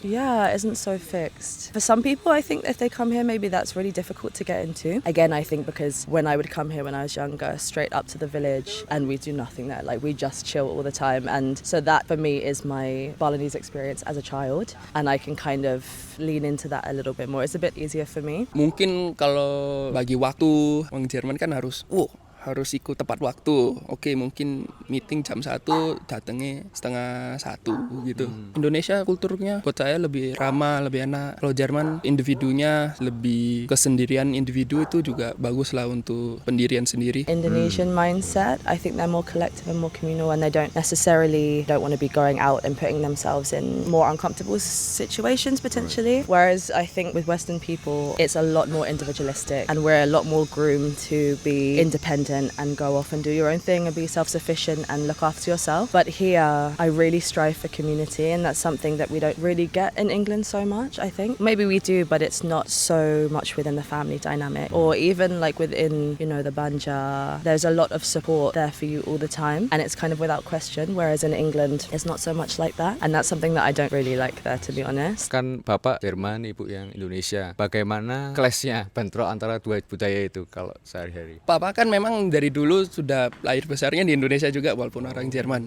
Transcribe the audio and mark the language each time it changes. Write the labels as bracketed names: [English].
[English] isn't so fixed. For some people I think if they come here, maybe that's really difficult to get into. Again, I think because when I would come here when I was younger, straight up to the village, and we do nothing there. Like, we just chill all the time. And so that for me is my Balinese experience as a child. And I can kind of lean into that a little bit more. It's a bit easier for me. [Indonesian] Mungkin kalau bagi waktu, orang Jerman kan harus ikut tepat waktu. Oke, mungkin meeting jam 1, datangnya setengah 1 gitu. Indonesia kulturnya buat saya lebih ramah, lebih enak. Kalau Jerman individunya lebih kesendirian individu, itu juga bagus lah untuk pendirian sendiri. [English] Indonesian mindset, I think they're more collective and more communal, and they don't want to be going out and putting themselves in more uncomfortable situations potentially. Whereas I think with Western people, it's a lot more individualistic, and we're a lot more groomed to be independent and go off and do your own thing and be self-sufficient and look after yourself. But here, I really strive for community, and that's something that we don't really get in England so much, I think. Maybe we do, but it's not so much within the family dynamic, or even like within, the banja. There's a lot of support there for you all the time, and it's kind of without question, whereas in England, it's not so much like that. And that's something that I don't really like there, to be honest. [Indonesian] Kan Bapak Jerman, Ibu yang Indonesia. Bagaimana clash-nya, bentrok antara dua budaya itu kalau sehari-hari? Papa kan memang dari dulu sudah lahir besarnya di Indonesia juga, walaupun orang Jerman.